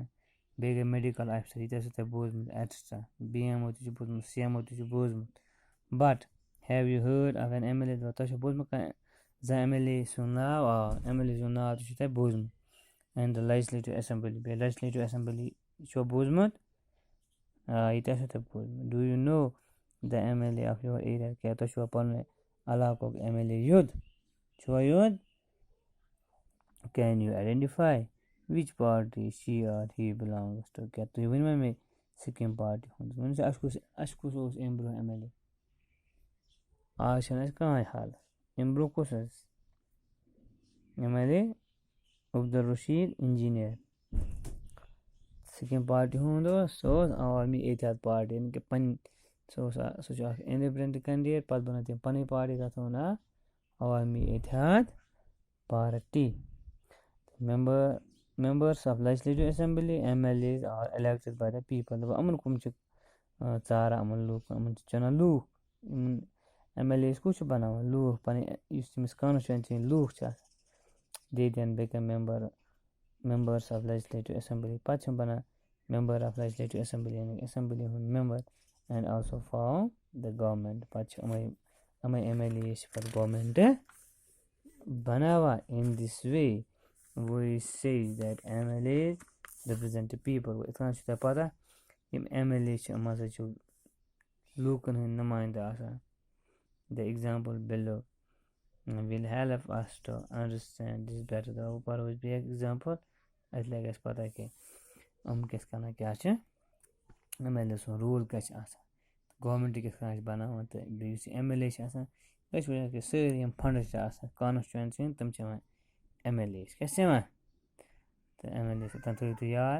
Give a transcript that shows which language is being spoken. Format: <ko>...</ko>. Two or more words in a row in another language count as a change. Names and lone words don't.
<ks>بیٚیہِ گٔے میڈِکل آفِسر یہِ تہِ آسوٕ تۄہہِ بوٗزمُت ایٹسٹرا BMO تہِ چھُ بوٗزمُت CMO تہِ چھُ بوٗزمُت.</ks> <en>But have you heard of an MLA.</en> <ks>تۄہہِ چھُو بوٗزمُت کانٛہہ زانٛہہ MLA سُنٛد ناو MLA سُنٛد ناو تہِ چھُو تۄہہِ بوٗزمُت.</ks> <en>اینڈ the legislative assembly. بیٚیہِ legislative assembly</en> <ks>چھُوا بوٗزمُت؟ یہِ تہِ آسوٕ تۄہہِ بوٗزمُت.</ks> <en>Do you know the MLA of your area?</en> <ks>کیٛاہ تۄہہِ چھُوا پنُن علاقُک MLA یوٚد؟ چھُوا یوٚد؟</ks> <en>Can you identify which party she or he belongs to?</en> <ks>کیٛاہ تُہۍ ؤنۍوا مےٚ سِکِم پارٹی ہُنٛد؟ ؤنِو سا اَسہِ کُس اوس اَمہِ برٛونٛہہ MLA؟ آز چھَنہٕ اَسہِ کٕہۭنۍ حال. اَمہِ برٛونٛہہ کُس اوس MLA؟ عبدالرشیٖد اِنجیٖنیر. سِکِم پارٹی ہُنٛد اوس سُہ اوس عوامی اتحاد پارٹی یعنی کہِ پنٕنۍ سُہ چھُ اکھ اِنڈِپٮ۪نڈنٹ کینڈِڈیٹ. پَتہٕ بَنٲو تٔمۍ پَنٕنۍ پارٹی تَتھ ووٚن عوامی اتحاد پارٹی.</ks> <en>members of legislative assembly MLAs are elected by the people.</en> <ks>یِمن کُم چھِ ژاران یِمن لوٗکن؟ یِمن چھِ چُنان لوٗکھ. یِمن MLAs کُس چھُ بَناوان؟ لوٗکھ. پَنٕنۍ یُس تٔمِس کانسٹچُوینسی ہٕنٛدۍ لوٗکھ چھِ آسان</ks> <en>they then become members of legislative assembly.</en> <ks>پَتہٕ چھِ بَنان</ks> <en>member of legislative assembly</en> <ks>یعنی assembly ہُنٛد</ks> <en>member and also form the government.</en> <ks>پَتہٕ چھِ یِمَے MLAs چھِ پَتہٕ گورمٮ۪نٛٹ بَناوان.</ks> <en>in this way we say that MLAs represent the people.</en> <ks>یِتھ کٔنۍ چھُ تۄہہِ پَتہ یِم MLA چھِ یِم ہسا چھِ لوٗکَن ہٕنٛدۍ نُمٲیندٕ آسان.</ks> <en>the example below will help us to understand this better.</en> <ks>وۄنۍ پَرو أسۍ بیٚیہِ ایٚگزامپٕل اَسہِ لَگہِ اَسہِ پَتہ کہِ یِم کِتھ کَنۍ کیٛاہ چھِ MLA سُنٛد روٗل کیٛاہ چھِ آسان گورمٮ۪نٛٹ کِتھ کٔنۍ چھِ بَناوان. تہٕ بیٚیہِ یُس یہِ MLA چھِ آسان أسۍ وٕچھو کہِ سٲری یِم فنٛڈٕز چھِ آسان کانسٹچُوینسی ہٕنٛدۍ تِم چھِ یِوان MLAs کیٛاہ چھِ یِوان تہٕ MLA تَتھ تھٲیِو تُہۍ یاد.</ks>